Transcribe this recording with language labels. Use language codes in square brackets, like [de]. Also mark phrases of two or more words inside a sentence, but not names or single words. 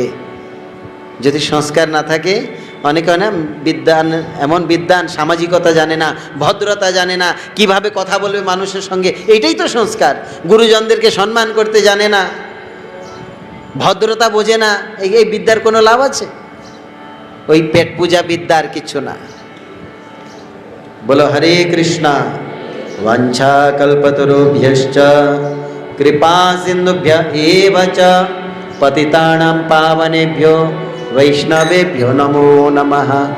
[bn] যদি সংস্কার না থাকে, অনেকে হয় না বিদ্যান, এমন বিদ্যান সামাজিকতা জানে না, ভদ্রতা জানে না, কিভাবে কথা বলবে মানুষের সঙ্গে, এইটাই তো সংস্কার। গুরুজনদেরকে সম্মান করতে জানে না, ভদ্রতা বোঝে না, এই বিদ্যার কোনো লাভ আছে? ওই পেট পূজা বিদ্যার কিছু না। বলো হরে কৃষ্ণা। [sa] বাঞ্ছা কল্পতরুভ্যশ্চ কৃপা সিন্ধুভ্য এব চ পতিতানাং পাবনেভ্যো বৈষ্ণবেভ্যো নমো নমঃ।